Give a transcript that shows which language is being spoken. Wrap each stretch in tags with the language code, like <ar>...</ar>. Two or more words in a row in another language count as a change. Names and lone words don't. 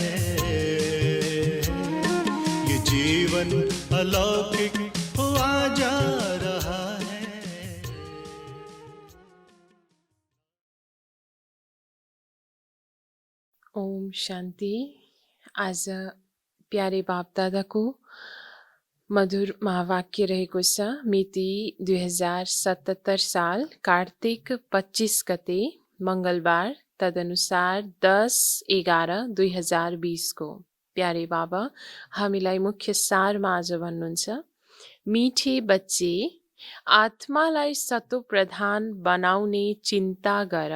<hi>ये जीवन अलौकिक हुआ जा रहा है। ओम शांति।</hi> <ne>आज</ne> <hi>प्यारे बाप</hi> <ne>दादाको मधुर महावाक्य रहेको छ। मिति 2077 साल कार्तिक 25 गते मंगलबार तदनुसार 10/11/2020 को प्यारे बाबा हामीलाई मुख्य सारमा आज भन्नुहुन्छ,</ne> <hi>मिठे बच्चे,</hi> <ne>आत्मालाई सत्वप्रधान बनाउने चिन्ता गर।</ne>